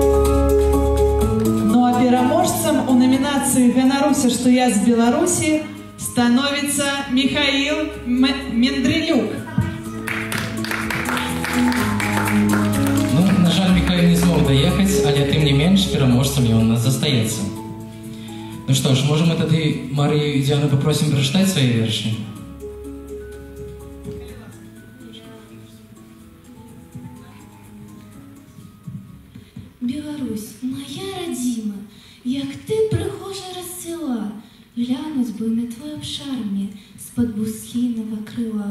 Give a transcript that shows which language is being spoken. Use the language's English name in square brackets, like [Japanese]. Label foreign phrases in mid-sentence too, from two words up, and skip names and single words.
[Belarusian] Ну а пераможцам у номинации «Ганаруся, [Russian] что я с Беларуси» становится Михаил Мендрелюк. Ну, [Belarusian] на жаль, [Russian] Михаил не смог доехать, [Belarusian] але тым не менш пераможцам ён у нас застаецца. Ну што ж, можа мы тады Марію і Дзяну попросім прачытаць свае вершы? Беларусь, моя родима, як ты прыгожа расцвела, глянуць бы на твой абшар мне з-пад буслінага крыла.